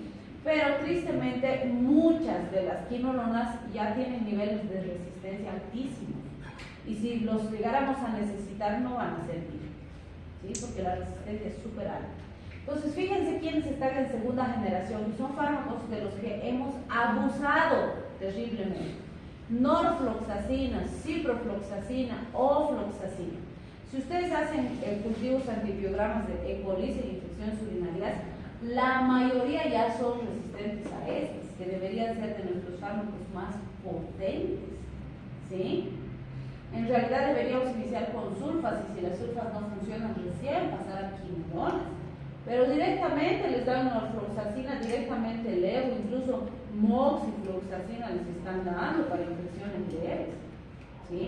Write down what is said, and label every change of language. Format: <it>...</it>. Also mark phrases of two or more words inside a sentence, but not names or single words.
<es>Pero tristemente muchas de las quinolonas ya tienen niveles de resistencia altísimos y si los llegáramos a necesitar no van a servir, ¿sí? Porque la resistencia es súper alta. Entonces fíjense quiénes están en segunda generación y son fármacos de los que hemos abusado terriblemente: norfloxacina, ciprofloxacina, ofloxacina. Si ustedes hacen cultivos antibiogramas de E. coli en infecciones urinarias, la mayoría ya son resistentes a estos, que deberían ser de nuestros fármacos más potentes, ¿sí? En realidad deberíamos iniciar con sulfas y si las sulfas no funcionan recién pasar a quinolonas, pero directamente les dan norfloxacina, directamente levo, incluso moxifloxacina les están dando para infecciones leves, ¿sí?</es>